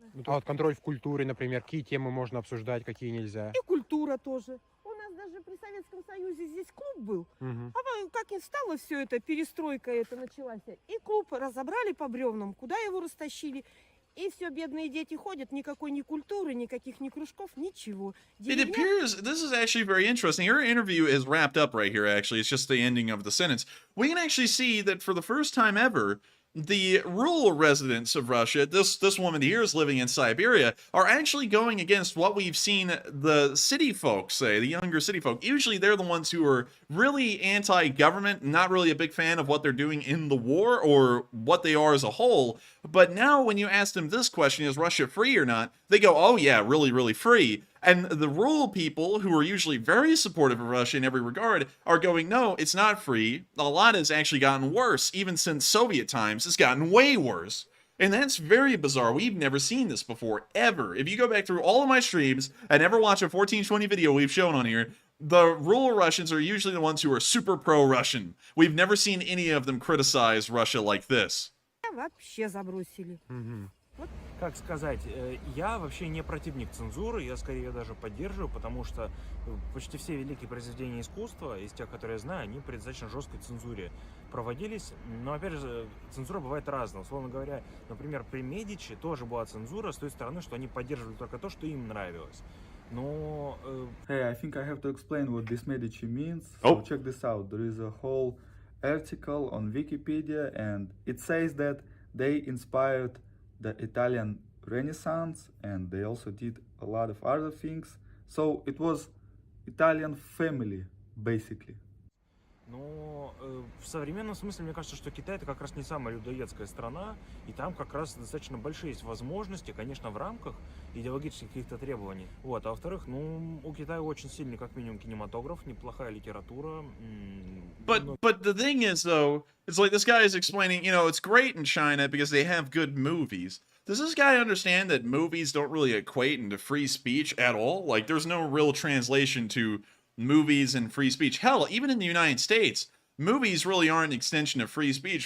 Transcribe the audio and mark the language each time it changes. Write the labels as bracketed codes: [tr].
[ru] Ну, а вот контроль в культуре, например, какие темы можно обсуждать, какие нельзя? И культура тоже. У нас даже при Советском Союзе здесь клуб был. А как и стало все это, перестройка это началась. И клуб разобрали по бревнам, куда его растащили. И все, бедные дети ходят, никакой ни культуры, никаких ни кружков, ничего. [en] It appears, this is actually very interesting. Her interview is wrapped up right here, actually. It's just the ending of the sentence. We can actually see that for the first time ever, the rural residents of Russia, this woman here is living in Siberia, are actually going against what we've seen the city folks say, the younger city folk. Usually they're the ones who are really anti-government, not really a big fan of what they're doing in the war or what they are as a whole. But now when you ask them this question, is Russia free or not? They go, oh yeah, really, really free. And the rural people, who are usually very supportive of Russia in every regard, are going, no, it's not free. A lot has actually gotten worse. Even since Soviet times, it's gotten way worse. And that's very bizarre. We've never seen this before, ever. If you go back through all of my streams and ever watch a 1420 video we've shown on here, the rural Russians are usually the ones who are super pro-Russian. We've never seen any of them criticize Russia like this. [ru] Вообще забросили. Как сказать, я вообще не противник цензуры, я скорее ее даже поддерживаю, потому что почти все великие произведения искусства, из тех, которые я знаю, они при достаточно жесткой цензуре проводились. Но, опять же, цензура бывает разная. Условно говоря, например, при Медичи тоже была цензура с той стороны, что они поддерживали только то, что им нравилось. Но... [en] Hey, I think I have to explain what this Medici means. Oh. So check this out. There is a whole article on Wikipedia, and it says that they inspired the Italian Renaissance, and they also did a lot of other things. So it was Italian family, basically. [ru] Но в современном смысле, мне кажется, что Китай — это как раз не самая людоедская страна, и там как раз достаточно большие есть возможности, конечно, в рамках идеологических каких-то требований. Вот. А во-вторых, ну, у Китая очень сильный, как минимум, кинематограф, неплохая литература. [en] But the thing is, though, it's like this guy is explaining, you know, it's great in China because they have good movies. Does this guy understand that movies don't really equate into free speech at all? Like, there's no real translation to movies and free speech. Hell, even in the United States, movies really aren't an extension of free speech.